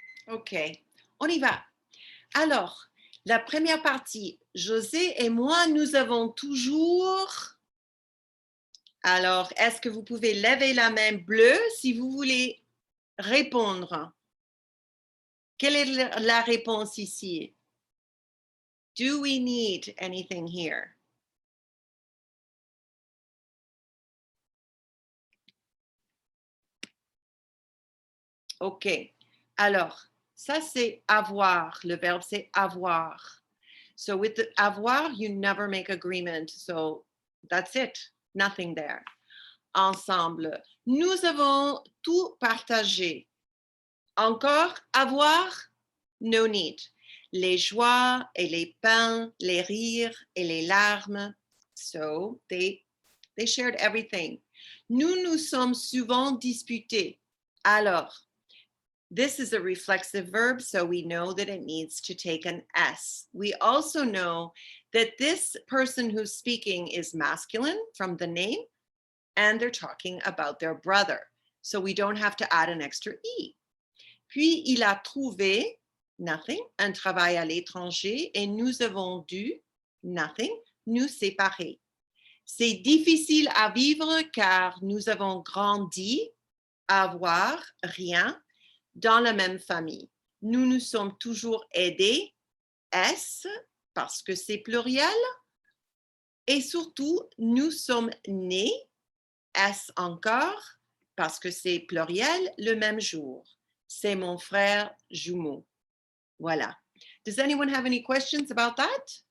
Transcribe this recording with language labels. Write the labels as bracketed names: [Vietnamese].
[French] OK, on y va. Alors, la première partie, José et moi, nous avons toujours... Alors, est-ce que vous pouvez lever la main bleue si vous voulez répondre? Quelle est la réponse ici? [English] Do we need anything here? [French] OK. Alors, Ça, c'est avoir. Le verbe, c'est avoir. [English] So with the avoir, you never make agreement. So that's it. Nothing there. Ensemble. [French] Nous avons tout partagé. Encore, avoir, [English] no need. [French] Les joies et les peines, les rires et les larmes. [English] So they shared everything. [French] Nous nous sommes souvent disputés. [English] Alors, this is a reflexive verb, so we know that it needs to take an S. We also know that this person who's speaking is masculine from the name, and they're talking about their brother. So we don't have to add an extra E. [French] Puis, il a trouvé, nothing, un travail à l'étranger, et nous avons dû, nothing, nous séparer. C'est difficile à vivre car nous avons grandi, avoir, rien, dans la même famille. Nous nous sommes toujours aidés, S, parce que c'est pluriel, et surtout, nous sommes nés, S encore, parce que c'est pluriel, le même jour. C'est mon frère jumeau. Voilà. [English] Does anyone have any questions about that?